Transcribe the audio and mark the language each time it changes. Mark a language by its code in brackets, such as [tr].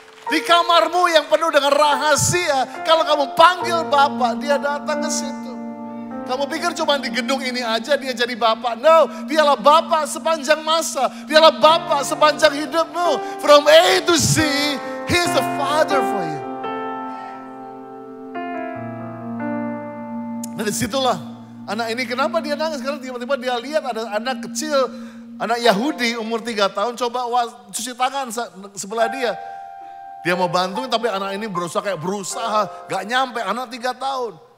[id] Di kamarmu yang penuh dengan rahasia, kalau kamu panggil Bapa, dia datang ke situ. Kamu pikir cuma di gedung ini aja dia jadi Bapa? No, dialah Bapa sepanjang masa. Dialah Bapa sepanjang hidupmu. [en] From A to Z, He's the Father for you. [id] Nah disitulah anak ini kenapa dia nangis? Karena tiba-tiba dia lihat ada anak kecil, anak Yahudi umur 3 tahun coba cuci tangan sebelah dia. Dia mau bantuin tapi anak ini berusaha gak nyampe, anak 3 tahun.